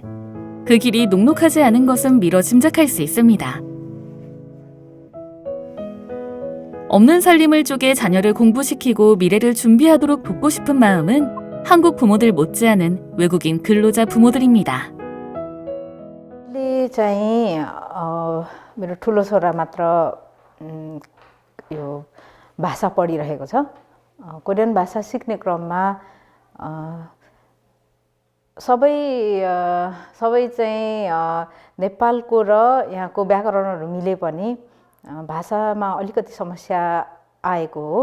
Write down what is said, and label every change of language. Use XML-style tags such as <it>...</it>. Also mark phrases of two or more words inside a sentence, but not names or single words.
<ko>그 길이 녹록하지 않은 것은 미뤄 짐작할 수 있습니다. 없는 살림을 쪼개 자녀를 공부시키고 미래를 준비하도록 돕고 싶은 마음은 한국 부모들 못지않은 외국인 근로자 부모들입니다.</ko> <ne>चाहिँ मेरो ठुलो छोरा मात्र यो भाषा पढिरहेको छ। कोरियन भाषा सिक्ने क्रममा सबै चाहिँ नेपालको र यहाँको व्याकरणहरू मिले पनि भाषामा अलिकति समस्या आएको हो।</ne>